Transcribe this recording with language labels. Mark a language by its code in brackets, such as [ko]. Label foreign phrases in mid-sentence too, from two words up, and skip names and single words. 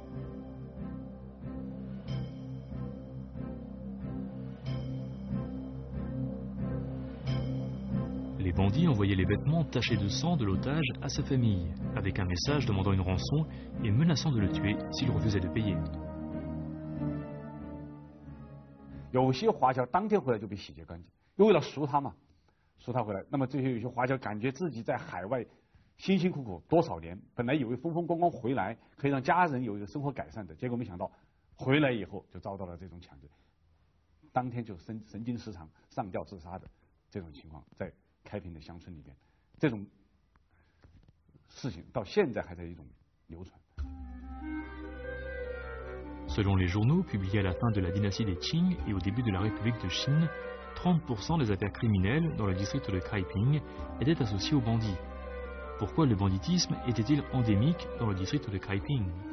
[fr] Les bandits envoyaient les vêtements tachés de sang de l'otage à sa famille, avec un message demandant une rançon et menaçant de le tuer s'il refusait de payer. [zh] 有些华侨当天回来就被洗劫干净，又为了赎他嘛，赎他回来。那么这些有些华侨感觉自己在海外辛辛苦苦多少年，本来以为风风光光回来可以让家人有一个生活改善的，结果没想到回来以后就遭到了这种抢劫，当天就神经失常上吊自杀的这种情况在 开平的乡村里边，这种事情到现在还在一种流传。 [fr] Selon les journaux publiés à la fin de la dynastie des Qing et au début de la République de Chine, 30% des affaires criminelles dans le district de Kaiping étaient associées aux bandits. Pourquoi le banditisme était-il endémique dans le district de Kaiping?